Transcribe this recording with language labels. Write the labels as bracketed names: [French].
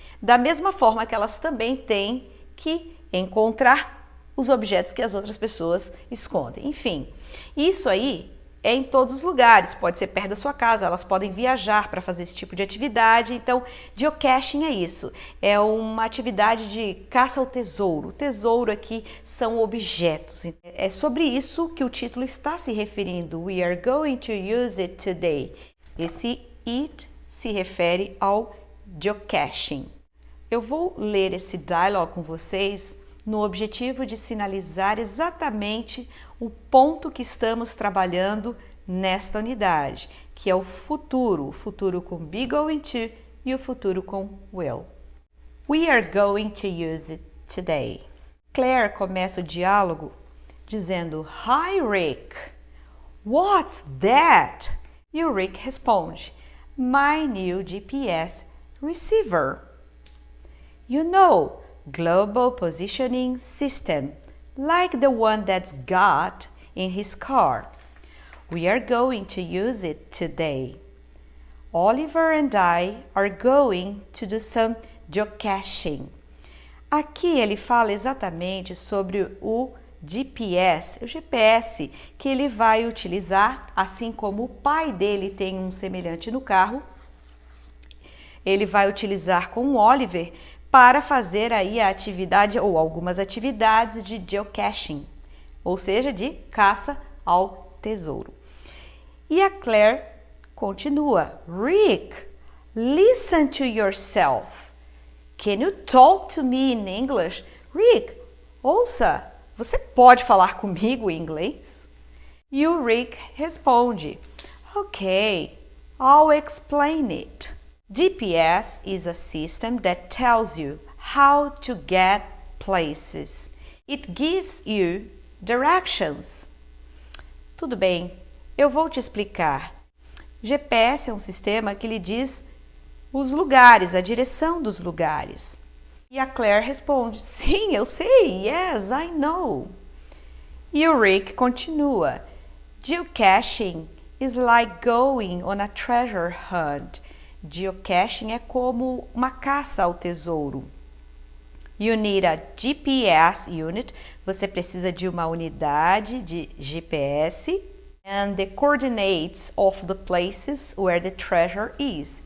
[Portuguese] Da mesma forma que elas também têm que encontrar os objetos que as outras pessoas escondem. Enfim, isso aí é em todos os lugares, pode ser perto da sua casa, elas podem viajar para fazer esse tipo de atividade. Então, geocaching é isso, é uma atividade de caça ao tesouro. O tesouro aqui são objetos. É sobre isso que o título está se referindo. [English] We are going to use it today. [Portuguese] Esse it se refere ao geocaching. Eu vou ler esse dialogue com vocês no objetivo de sinalizar exatamente o ponto que estamos trabalhando nesta unidade, que é o futuro com be going to e o futuro com will. [English] We are going to use it today. [Portuguese] Claire começa o diálogo dizendo [English] Hi Rick, what's that? [Portuguese] E o Rick responde [English] My new GPS receiver. You know, global positioning system, like the one that's got in his car. We are going to use it today. Oliver and I are going to do some geocaching. [Portuguese] Aqui ele fala exatamente sobre o GPS, o GPS que ele vai utilizar, assim como o pai dele tem um semelhante no carro. Ele vai utilizar com o Oliver para fazer aí a atividade ou algumas atividades de geocaching, ou seja, de caça ao tesouro. E a Claire continua, [English] Rick, listen to yourself. Can you talk to me in English? [Portuguese] Rick, ouça, você pode falar comigo em inglês? E o Rick responde, [English] Okay, I'll explain it. GPS is a system that tells you how to get places. It gives you directions. [Portuguese] Tudo bem, eu vou te explicar. GPS é um sistema que lhe diz os lugares, a direção dos lugares. E a Claire responde, sim, eu sei, [English] yes, I know. [Portuguese] E o Rick continua, [English] Geocaching is like going on a treasure hunt. [Portuguese] Geocaching é como uma caça ao tesouro. [English] You need a GPS unit. [Portuguese] Você precisa de uma unidade de GPS. [English] And the coordinates of the places where the treasure is.